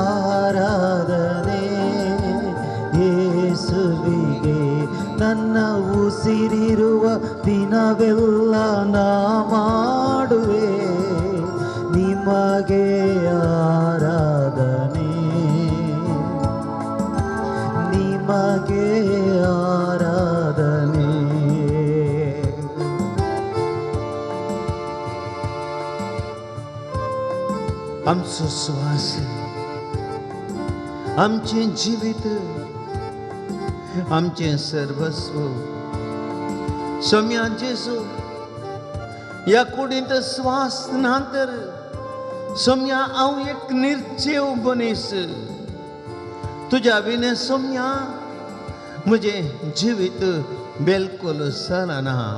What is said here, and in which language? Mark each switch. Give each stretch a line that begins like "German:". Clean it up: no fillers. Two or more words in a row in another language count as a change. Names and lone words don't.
Kannada: ಆರಾಧನೆ ಯೇಸುವಿಗೆ ನನ್ನ ಉಸಿರಿರುವ ದಿನವೆಲ್ಲ ನಾ ಮಾಡುವೆ ನಿಮಗೆ ಆರಾಧನೆ ನಿಮಗೆ ಆರಾಧನೆ.
Konkani: आमचो श्वास आमचे जिवीत आमचे सर्वस्व सोम्या जेजू या कुडींत श्वास ना तर सोम्या हांव एक निर्जीव मनीस तुज्या विने सोम्या म्हजें जिवीत बिलकुल चलना.